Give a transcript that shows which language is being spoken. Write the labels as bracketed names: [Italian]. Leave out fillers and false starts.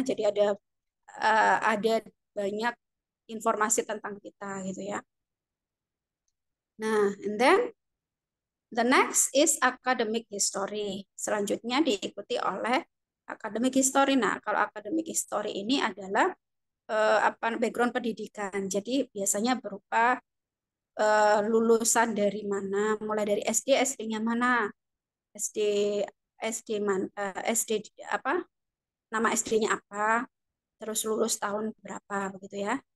[Indonesian] Jadi ada banyak informasi tentang kita gitu ya. [English] Nah, and then the next is academic history. [Indonesian] Selanjutnya diikuti oleh academic history. Nah, kalau academic history ini adalah background pendidikan. Jadi biasanya berupa lulusan dari mana, mulai dari SD, SD-nya mana, SD SD apa, nama SD-nya apa, terus lulus tahun berapa begitu ya.